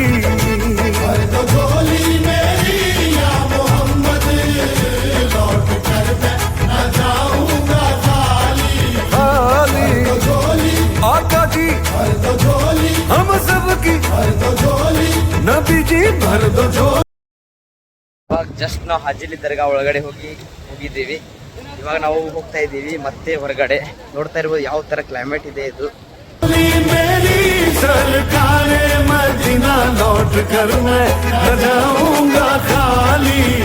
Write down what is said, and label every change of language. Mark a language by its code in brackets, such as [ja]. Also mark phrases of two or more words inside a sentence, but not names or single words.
[hi] भर दो झोली मेरी या मोहम्मद, लौट कर मैं न जाऊंगा खाली। खाली झोली आका जी, भर दो झोली हम सब की। भर दो झोली नबी जी, भर दो झोली। [kn] ಇವಾಗ ಜಸ್ಟ್ ನಾವು ಹಜಲಿ ದರ್ಗಾ ಒಳಗಡೆ ಹೋಗಿದ್ದೀವಿ. ಇವಾಗ ನಾವು ಹೋಗ್ತಾ ಇದ್ದೀವಿ ಮತ್ತೆ ಹೊರಗಡೆ. ನೋಡ್ತಾ ಇರ್ಬೋದು ಯಾವ ಥರ ಕ್ಲೈಮೇಟ್ ಇದೆ ಇದು. [hi] मेरी सरकारे मदीना, लौट कर मैं न जाऊंगा खाली।